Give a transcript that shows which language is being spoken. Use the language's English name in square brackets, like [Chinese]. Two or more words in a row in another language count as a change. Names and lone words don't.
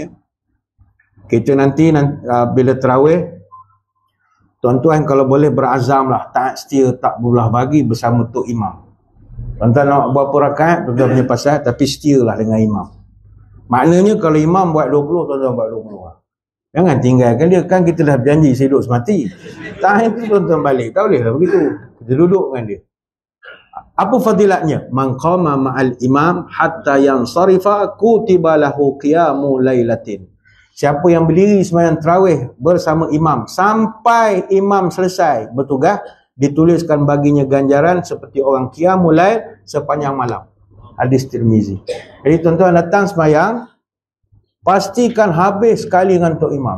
[Malay] Kita nanti bila tarawih, tuan-tuan kalau boleh berazam lah taat setia tak berulah bagi bersama Tok Imam. Tuan-tuan nak berapa rakaat, tuan-tuan punya pasal, tapi setia lah dengan imam. Maknanya kalau imam buat 20, tuan-tuan buat 20 lah. Jangan tinggalkan dia, kan kita dah berjanji sehidup semati. Tak itu tuan-tuan balik, tak boleh lah begitu. Kita duduk dengan dia. Apa fadilatnya? [Arabic] من قام مع الإمام حتى ينصرف كتب له قيام ليلة. [Malay] Siapa yang berdiri sembahyang tarawih bersama imam sampai imam selesai bertugas, dituliskan baginya ganjaran seperti orang qiyamul lail sepanjang malam. Hadis Tirmizi. Jadi tuan-tuan datang sembahyang, pastikan habis sekali ngantuk imam.